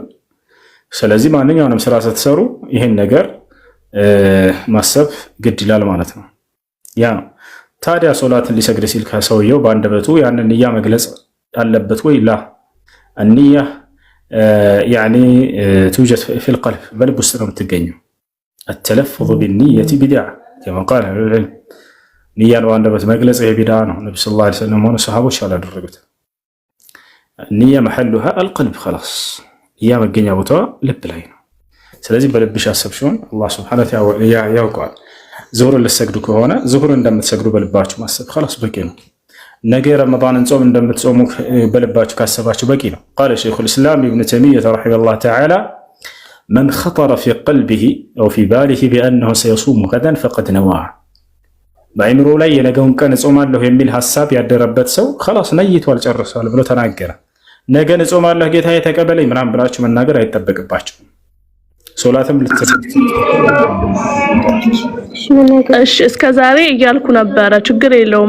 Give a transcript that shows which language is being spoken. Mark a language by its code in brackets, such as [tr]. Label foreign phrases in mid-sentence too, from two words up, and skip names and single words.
[am] ስለዚህ ማንኛውንም ስራ ስትሰሩ ይህን ነገር ማሰብ ግድ ይላል ማለት ነው። ያ ነው ታዲያ ሶላትን ሊሰግድ ሲል ከሰውየው በአንደበቱ ያንን ንያ መግለጽ አለበት ወይ? [ar] لا النية يعني توجد في القلب [am] በልብ ውስጥ ነው የምትገኘው። [ar] التلفظ بالنية بدعة كما قال أهل العلم [am] ንያን በአንደበት መግለጽ የቢድዓ ነው። ነብዩ [ar] صلى الله عليه وسلم [am] ሆነ ሰሃቦች አላደረጉት። ንያ [ar] محلها القلب خلاص [am] ንያ መገኛ ቦታዋ ልብ ላይ ነው። ስለዚህ በልብሽ አሰብሽውን አላህ [ar] سبحانه وتعالى [am] ያውቀዋል። ዙሁርን ልትሰግዱ ከሆነ ዙሁር እንደምትሰግዱ በልባችሁ ማሰብ خلاص በቂ ነው። ነገ ረመዳንን ጾም እንደምትጾሙ በልባችሁ ካሰባችሁ በቂ ነው። [ar] قال شيخ الإسلام ابن تيمية رحمه الله تعالى من خطر في قلبه أو في باله بأنه سيصوم غدا فقد نوى [am] በአይምሮ ላይ የነገውን ቀን እጾማለሁ የሚል ሐሳብ ያደረበት ሰው خلاص ነይቷል ጨርሷል ብሎ ተናገረ። ነገ እጾማለሁ ጌታዬ ተቀበለኝ ምናምን ብላችሁ መናገር አይጠበቅባችሁም። ሶላትም ልትሰግዱ እሺ እስከ ዛሬ እያልኩ ነበረ። ችግር የለውማ